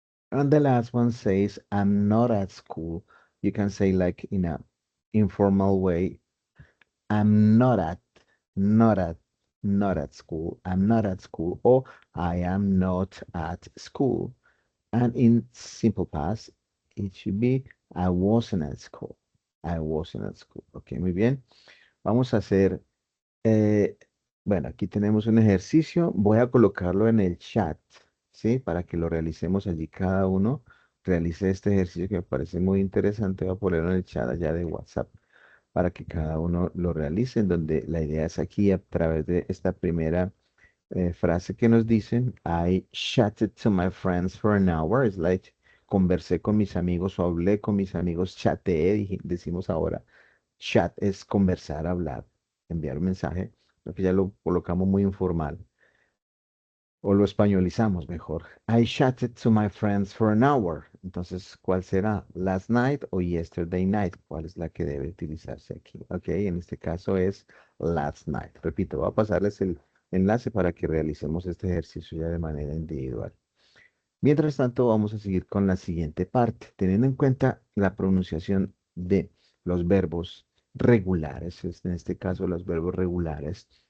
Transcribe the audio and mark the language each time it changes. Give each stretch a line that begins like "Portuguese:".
English: And the last one says, I'm not at school. You can say like in a informal way, I'm not at, not at school. I'm not at school. Or I am not at school. And in simple past, it should be, I wasn't at school. I wasn't at school. Ok, muy bien.
Spanish: Vamos a hacer, eh, bueno, aquí tenemos un ejercicio. Voy a colocarlo en el chat, ¿sí? Para que lo realicemos allí cada uno. Realice este ejercicio que me parece muy interesante. Voy a ponerlo en el chat allá de WhatsApp para que cada uno lo realice, en donde la idea es aquí a través de esta primera frase que nos dicen, I chatted to my friends for an hour. Es like, conversé con mis amigos o hablé con mis amigos, chateé, decimos ahora. Chat es conversar, hablar, enviar un mensaje, lo que ya lo colocamos muy informal o lo españolizamos mejor.
English: I chatted to my friends for an hour. Entonces, ¿cuál será? Last night o yesterday night.
Spanish: ¿Cuál es la que debe utilizarse aquí? Ok, en este caso es last night. Repito, voy a pasarles el enlace para que realicemos este ejercicio ya de manera individual. Mientras tanto, vamos a seguir con la siguiente parte, teniendo en cuenta la pronunciación de los verbos regulares, en este caso los verbos regulares.